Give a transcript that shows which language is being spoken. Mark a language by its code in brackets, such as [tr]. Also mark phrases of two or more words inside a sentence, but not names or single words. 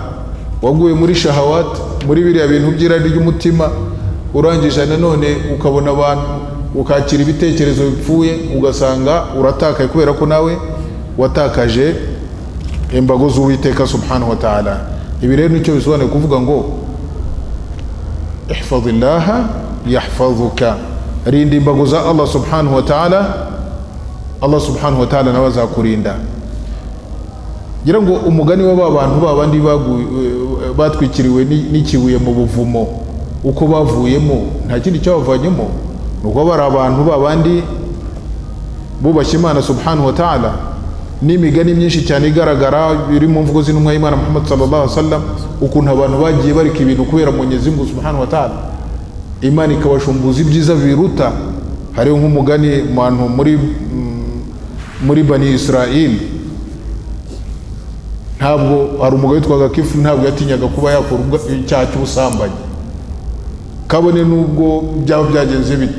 [rw] Waguye muri shahawati, muri biriya bintu by'irari ry'umutima, urangije nanone ukabona abantu, ukakira ibitekerezo bipfuye, ugasanga uratakaye kubera ko nawe watakaje imbago z'Uwiteka [ar] سبحانه وتعالى. [rw] Ibi rero nicyo bisobanuye kuvuga ngo [ar] احفظ الله يحفظك, [rw] rinda imbago za [ar] الله سبحانه وتعالى الله سبحانه وتعالى [rw] nawe azakurinda. Ngira ngo umugani w'aba bantu babandi batwikiriwe n'ikibuye mu buvumo, uko bavuyemo nta kindi cyabavanyemo, nuko bari abantu babandi bubashye Imana [ar] سبحانه وتعالى. [rw] N'imigani myinshi cyane igaragara biri mu mvugo z'intumwa y'Imana Muhammad [ar] صلى الله عليه وسلم, [rw] ukuntu abantu bagiye barika ibintu kubera [sw] Mwenyezi Mungu [ar] سبحانه وتعالى, [rw] Imana ikabashumbuza ibyiza biruta. Hariho nk'umugani mu muri Bani Israel, ntabwo hari umugabo witwaga Kifu, ntabwo yatinyaga kuba yakora icyaha cy'ubusambanyi, kabone nubwo byaba byagenze bite.